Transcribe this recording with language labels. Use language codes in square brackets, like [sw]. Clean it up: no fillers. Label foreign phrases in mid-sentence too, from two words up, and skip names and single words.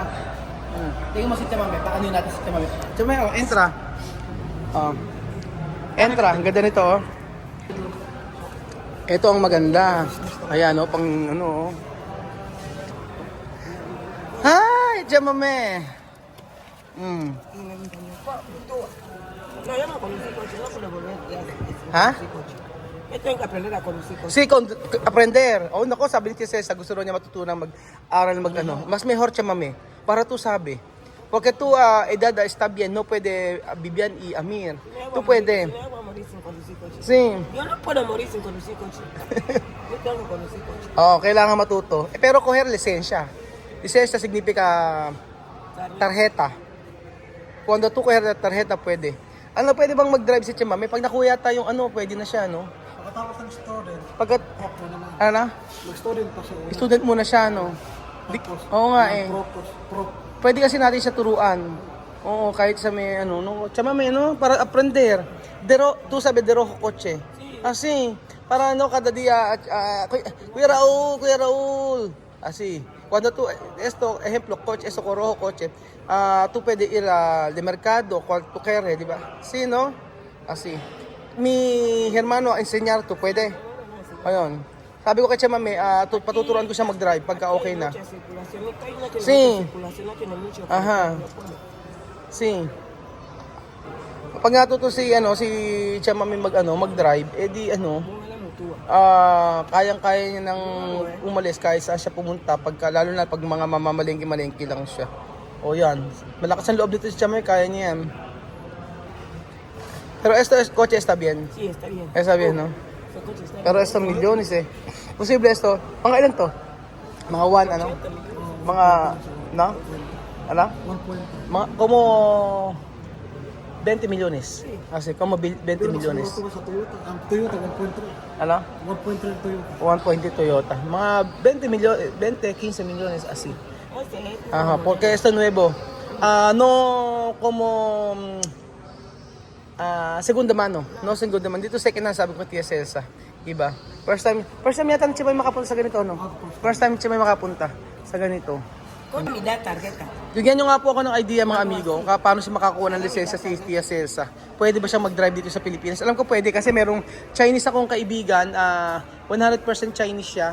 [tl] Tingnan mo si Chamame, paano yun natin si Chamame. [es] Chamame, entra. [tl] Entra, ang ganda nito oh. Ito ang maganda. Ayan oh, pang ano oh. Hi, Chamame. [es] No, yo no conocí coche, no se lo volví a hacer. Ha? Yo tengo que aprender a conducir coche. Si aprender. [tl] Oh, nako, sabi ni Cesa, gusto raw niya matutunan mag-aral mag-ano. [es] Mas mejor Chamame. Para tú sabe. Porque tú a edad está bien, no puede Vivian y Amir. Tú puede. Yo no voy a morir sin conducir coche. Sí. Yo no puedo morir sin conducir coche. Yo tengo que conducir coche. Oh, [tl] kailangan matuto. [es] Pero coger lisensya. Lisensya significa tarjeta. Cuando tú coger tarjeta, [tl] pwede. Ano, pwede bang mag-drive si Chamame? Pag nakuha yata yung ano, pwede na siya, no? Pagkatapos ng student, Pagkat, ano na? mag-student pa siya. Student muna siya, no? Oo nga eh. Pro. Pwede kasi natin siya turuan. Oo, kahit sa may ano, no. Tsama may ano, [es] para aprender. Tu sabe de rojo coche. Así, [tl] para ano kada dia, [es] Kuya Raul. Así. Cuando tú, ejemplo, coche, esto con rojo coche, tú puedes ir de mercado, cual tú quieres, [tl] di ba? [es] Sí, no? Así. Mi hermano enseñar, tú puede. [tl] Ayun. Sabi ko kay Chama May, patuturuan ko siya mag-drive pagka okay na. [es] Sí. Aha. Sí. [tl] Pag natuto si Chama May mag-drive, edi kayang-kaya niya nang umalis kahit saan siya pumunta lalo na pag mga mamamalengke-malengke lang siya. O yan. Malakas ang loob dito si Chama May, kaya niya yan. [es] Pero coche está bien. Sí, está bien. Está bien, no? Ese coche está bien. Pero esto milyones eh. Posible esto. [tl] Mga ilan to? Mga 1 Mga, no? Ano? Mga, [es] como 20 milyones. Kasi, como 20 milyones. [tl] Sa Toyota. Ang Toyota, 1.3. Ano? 1.3 Toyota. [es] 1.2 Toyota. Mga 15 millones así. Ese es. Ajá, porque esto nuevo. No como segunda mano. No segunda mano. [tl] Dito [en] second hand, [tl] sabi ko Tia Celsa. Iba. [en] First time [tl] yata ni Chimay makapunta sa ganito, no? [en] First time [tl] Chimay makapunta sa ganito. [es] Con mi tarjeta. [tl] Bigyan nyo nga po ako ng idea mga amigo kung paano siya makakuha ng lisensya si Tia Celsa. Pwede ba siya mag-drive dito sa Pilipinas? Alam ko pwede kasi merong Chinese akong kaibigan, 100% Chinese siya.